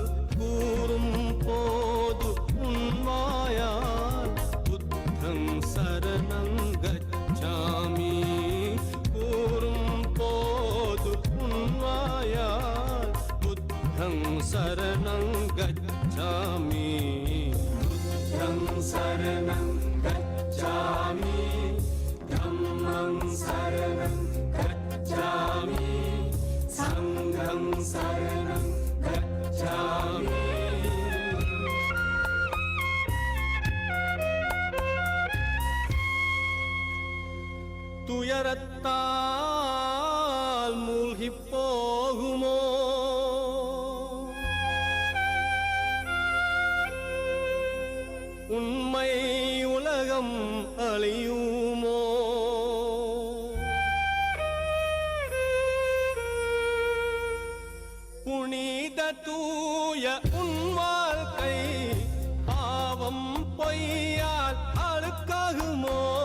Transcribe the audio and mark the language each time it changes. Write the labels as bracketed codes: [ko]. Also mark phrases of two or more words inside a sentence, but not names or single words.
[ta] கூறும் போது உன்வாயால் [pi] புத்தம் சரணம் கச்சாமி [ta] கூறும் போது உன்வாயால் [pi] புத்தம் சரணம் गच्छामि बुद्धं शरणं गच्छामि धम्मं शरणं गच्छामि संघं शरणं गच्छामि [ta] துயரத்தால் மூழ்கிப் போகுமோ உண்மை உலகம் அழியுமோ புனித தூய உன் வாழ்க்கை பாவம் பொய்யால் அழுக்காகுமோ